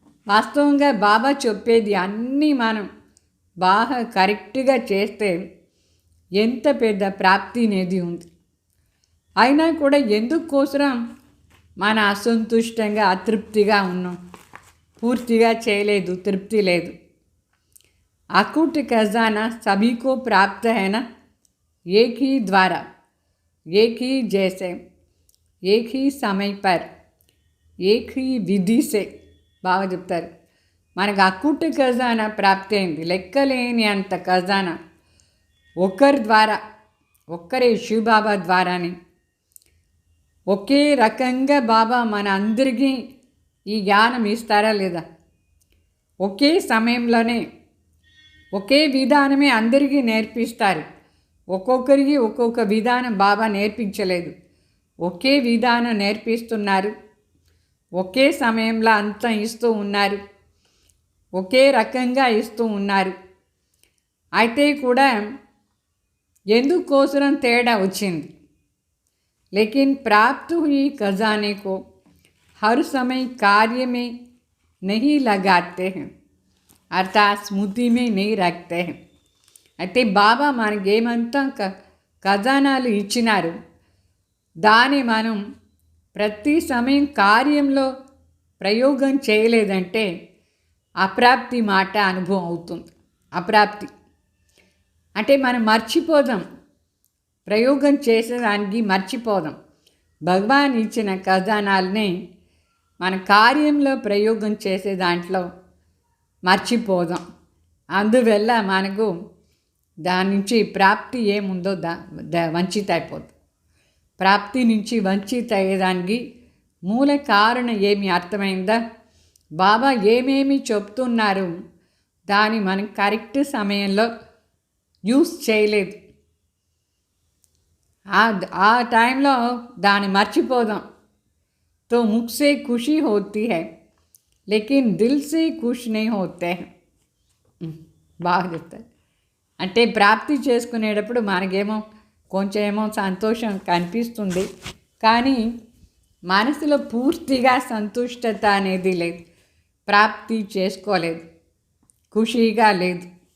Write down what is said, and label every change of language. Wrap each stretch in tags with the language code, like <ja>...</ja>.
<te>వాస్తవంగా బాబా చెప్పేది అన్నీ మనం బాగా కరెక్ట్గా చేస్తే ఎంత పెద్ద ప్రాప్తి అనేది ఉంది. అయినా కూడా ఎందుకోసం మన అసంతుష్టంగా అతృప్తిగా ఉన్నాం, పూర్తిగా చేయలేదు, తృప్తి లేదు.</te> <hi>అకూట్ ఖజానా సభీకో ప్రాప్త హైనా एक ही द्वारा, एक ही जैसे, एक ही समय पर, एक ही विधि से</hi> <te>బాగా చెప్తారు. మనకు అక్కుట్ ఖజానా ప్రాప్తి అయింది, లెక్కలేని అంత ఖజానా ఒక్కరి ద్వారా, ఒక్కరే శివబాబా ద్వారానే. ఒకే రకంగా బాబా మన అందరికీ ఈ జ్ఞానం ఇస్తారా లేదా? ఒకే సమయంలోనే ఒకే విధానమే అందరికీ నేర్పిస్తారు. ఒక్కొక్కరికి ఒక్కొక్క విధానం బాబా నేర్పించలేదు, ఒకే విధానం నేర్పిస్తున్నారు. ఒకే సమయంలో అంతా ఇస్తూ ఉన్నారు, ఒకే రకంగా ఇస్తూ ఉన్నారు. అయితే కూడా ఎందుకోసం తేడా వచ్చింది?</te> <hi>लेकिन प्राप्त हुई खजाने को हर समय कार्य में नहीं लगाते हैं, अर्थात स्मृति में नहीं रखते हैं.</hi> <te>అయితే బాబా మనకేమంతా ఖజానాలు ఇచ్చినారు, దాన్ని మనం ప్రతి సమయం కార్యంలో ప్రయోగం చేయలేదంటే అప్రాప్తి మాట అనుభవం అవుతుంది. అప్రాప్తి అంటే మనం మర్చిపోదాం, ప్రయోగం చేసేదానికి మర్చిపోదాం. భగవాన్ ఇచ్చిన ఖజానాల్ని మన కార్యంలో ప్రయోగం చేసే దాంట్లో మర్చిపోదాం. అందువల్ల మనకు దాని నుంచి ప్రాప్తి ఏముందో వంచిత అయిపోతుంది. ప్రాప్తి నుంచి వంచిత అయ్యేదానికి మూల కారణం ఏమి అర్థమైందా? బాబా ఏమేమి చెప్తున్నారు దాన్ని మనం కరెక్ట్ సమయంలో యూస్ చేయలేదు. ఆ టైంలో దాన్ని మర్చిపోదాం.</te> <hi>तो मुख से खुशी होती है लेकिन दिल से खुश नहीं होते हैं.</hi> <te>బాగా చెప్తారు. అంటే ప్రాప్తి చేసుకునేటప్పుడు మనకేమో కొంచెం ఏమో సంతోషం కనిపిస్తుంది, కానీ మనసులో పూర్తిగా సంతుష్టత అనేది లేదు, ప్రాప్తి చేసుకోలేదు, ఖుషీగా లేదు.</te>